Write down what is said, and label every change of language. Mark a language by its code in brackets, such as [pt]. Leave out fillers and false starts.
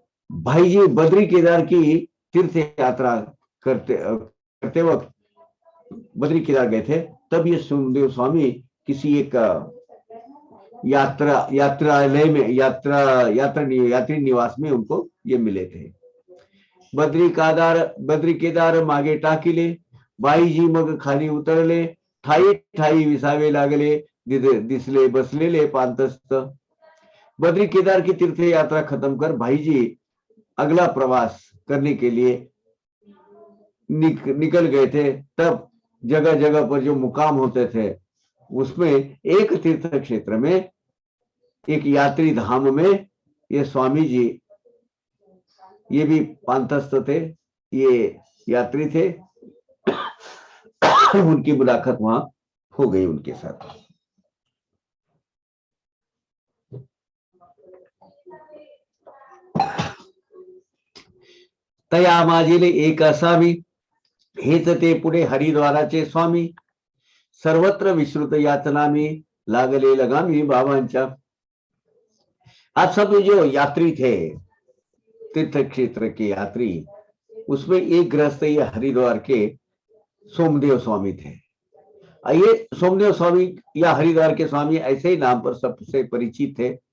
[hi] भाई जी बद्री केदार की तीर्थ यात्रा करते करते वक्त बद्री केदार गए थे, तब ये सुखदेव स्वामी किसी एक यात्रालय में यात्री निवास में उनको ये मिले थे। [mr] बद्री केदार मागे टाकिले, बाईजी मग खाली उतरले, ठाई ठाई विसावे लागले, दिसले बसलेले पांतस्त। [hi] बद्री केदार की तीर्थ यात्रा खत्म कर भाई जी अगला प्रवास करने के लिए निकल गए थे। तब जगह जगह पर जो मुकाम होते थे, उसमें एक तीर्थ क्षेत्र में, एक यात्री धाम में, ये स्वामी जी, ये भी पांतस्थ थे, ये यात्री थे। उनकी मुलाकात वहां हो गई उनके साथ। [mr] तया माझिले एक असावी, हेच ते पुढे हरिद्वाराचे स्वामी, सर्वत्र विश्रुत यातनामी, लागले लगामी बाबांच्या। [hi] आप सब जो यात्री थे, तीर्थ क्षेत्र के यात्री, उसमें एक गृहस्थ ये हरिद्वार के सोमदेव स्वामी थे। ये सोमदेव स्वामी या हरिद्वार के स्वामी ऐसे ही नाम पर सबसे परिचित थे।